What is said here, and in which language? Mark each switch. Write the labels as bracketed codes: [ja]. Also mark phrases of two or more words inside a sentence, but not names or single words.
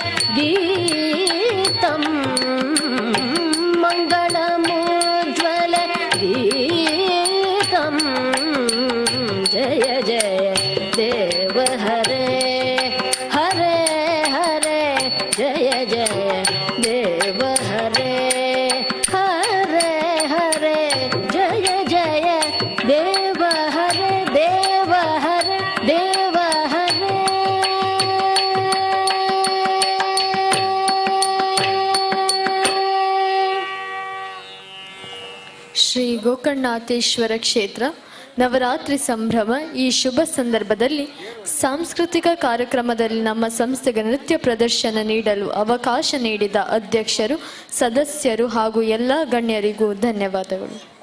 [sa] गीतं मङ्गलमुज्ज्वल गीतं जय जय देव हरे हरे हरे जय जय देव हरे हरे हरे जय जय देव हरे देव हरे देव हरे [kn] ಶ್ರೀ ಗೋಕರ್ಣನಾಥೇಶ್ವರ ಕ್ಷೇತ್ರ ನವರಾತ್ರಿ ಸಂಭ್ರಮ. ಈ ಶುಭ ಸಂದರ್ಭದಲ್ಲಿ ಸಾಂಸ್ಕೃತಿಕ ಕಾರ್ಯಕ್ರಮದಲ್ಲಿ ನಮ್ಮ ಸಂಸ್ಥೆಗೆ ನೃತ್ಯ ಪ್ರದರ್ಶನ ನೀಡಲು ಅವಕಾಶ ನೀಡಿದ ಅಧ್ಯಕ್ಷರು, ಸದಸ್ಯರು ಹಾಗೂ ಎಲ್ಲ ಗಣ್ಯರಿಗೂ ಧನ್ಯವಾದಗಳು.